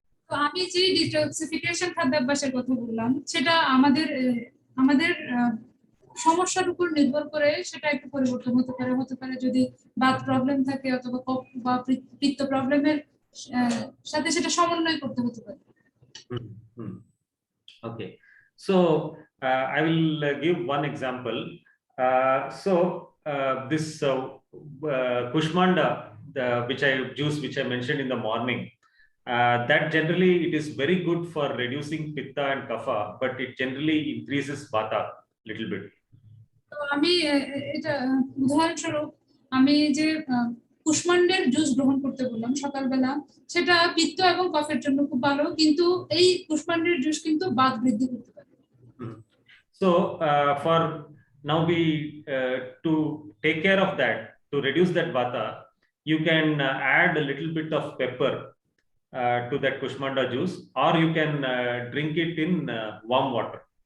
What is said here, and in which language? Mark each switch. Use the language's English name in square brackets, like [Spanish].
[Bangla] তো আমি যে ডিটক্সিফিকেশন খাদ্যাভ্যাসের কথা বললাম সেটা আমাদের সমস্যার উপর নির্ভর করে সেটা একটু পরিবর্তন হতে পারে যদি বাত প্রবলেম থাকে অথবা বা পিত্ত প্রবলেমের সাথে সেটা সমন্বয় করতে হতে পারে। [English] Okay, so I will give one example. So this Kushmanda, juice which I mentioned in the morning, that generally it is very good for reducing pitta and kapha, but it generally increases vata little bit. [Bangla] তো আমি এটা উদাহরণস্বরূপ আমি যে কুষ্মান্ডের juice গ্রহণ করতে বললাম সকালবেলা, সেটা পিত্ত এবং কফের জন্য খুব ভালো, কিন্তু এই কুষ্মান্ডের জুস কিন্তু বাত বৃদ্ধি করতে পারে। [English] So for now we to take care of that, to reduce that vata, you can add a little bit of pepper to that Kushmanda juice, or you can drink it in warm water.